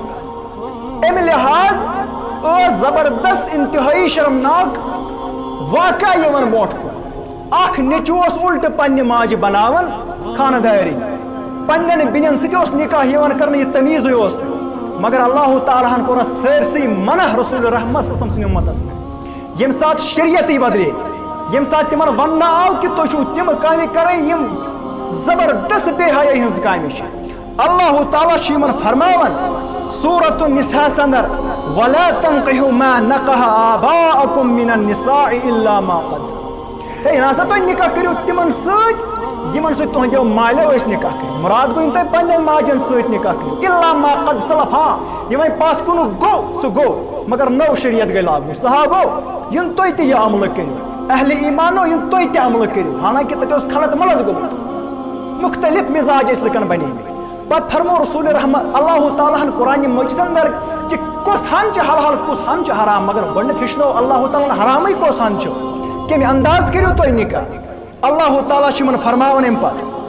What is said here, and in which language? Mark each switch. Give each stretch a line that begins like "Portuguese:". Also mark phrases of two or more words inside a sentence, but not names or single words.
Kashmiri: کران امہِ لحاظ ٲس زبردست انتہٲیی شرمناک واقعہ یِوان برونٛٹھ کُن اکھ نیٚچوٗ اوس الٹہٕ پننہِ ماجہِ بناوان خانہٕ پننٮ۪ن بیٚنٮ۪ن سۭتۍ اوس نکاح یِوان کرنہٕ یہِ تمیٖزٕے اوس نہٕ مگر اللہ تعالیٰ ہن کوٚر اتھ سٲرسٕے منع رسول رحمت
Arabic: صلی اللہ علیہ وسلم
Kashmiri: سٕنٛدِ اُمتس پٮ۪ٹھ ییٚمہِ ساتہٕ شریعتٕے بدلے ییٚمہِ ساتہٕ تِمن وننہٕ آو کہِ تُہۍ چھِو تِم کامہِ کرٕنۍ یِم زبردست بے حیٲیی ہٕنٛز کامہِ چھِ اللہ تعالیٰ چھُ یِمن فرماوان سورۃ النساء اندر
Arabic: ولا تنقحوا ما نقح آباءكم من النساء الا ما قد سلف
Kashmiri: ہے نسا تُہۍ نکاح کٔرِو تِمن سۭتۍ یِمن سۭتۍ تُہنٛدیو مالیو ٲسۍ نکاح کٔرِتھ مراد گوٚو تۄہہِ پننٮ۪ن ماجٮ۪ن سۭتۍ نکاح کٔرِو
Arabic: الا ما قد سلف
Kashmiri: ہاں یہِ وۄنۍ پتھ کُنُک گوٚو سُہ گوٚو مگر نٔو شریعت گٔے لاگٕنۍ سُہ ہا گوٚو یُن تُہۍ تہِ یہِ عملہٕ کٔرِو اہلِ ایمانو یُن تُہۍ تہِ عملہٕ کٔرِو حالانکہِ تتہِ اوس خلط ملط گوٚمُت مختلف مزاج ٲسۍ لُکن بنیمٕتۍ پتہٕ فرمو رسول رحمت اللہ تعالیٰ ہن قرآنِ مجیدس اندر کہ کُس ہن چھِ حلال کُس ہن چھِ حرام مگر گۄڈنیٚتھ ہیٚچھنو اللہ تعالیٰ حرامٕے کُس ہن چھُ کمہِ انداز کٔرِو تُہۍ نکاح اللہ تعالیٰ چھُ یِمن فرماوان امہِ پتہٕ